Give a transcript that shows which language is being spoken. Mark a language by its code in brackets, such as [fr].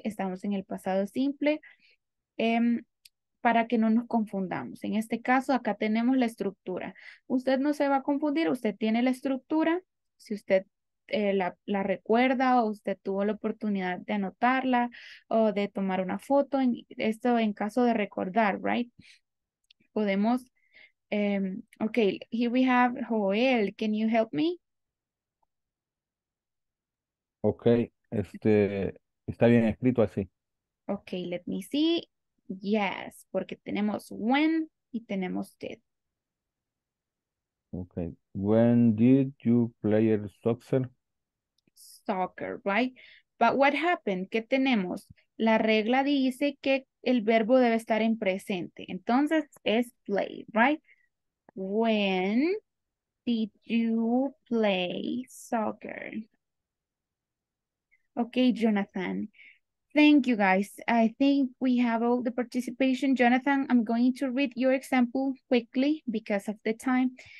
[es] Estamos en el pasado simple. Para que no nos confundamos. En este caso, acá tenemos la estructura. Usted no se va a confundir, usted tiene la estructura. Si usted la recuerda o usted tuvo la oportunidad de anotarla o de tomar una foto, esto en caso de recordar, right? Podemos, [en] okay, here we have Joel. Can you help me? [es] Ok, está bien escrito así. [en] Okay, let me see. [es] Yes, porque tenemos when y tenemos did. Ok. [en] When did you play soccer? Soccer, right? But what happened? [es] ¿Qué tenemos? La regla dice que el verbo debe estar en presente. Entonces es play, right? [en] When did you play soccer? Okay, Jonathan. Thank you, guys. I think we have all the participation. Jonathan, I'm going to read your example quickly because of the time.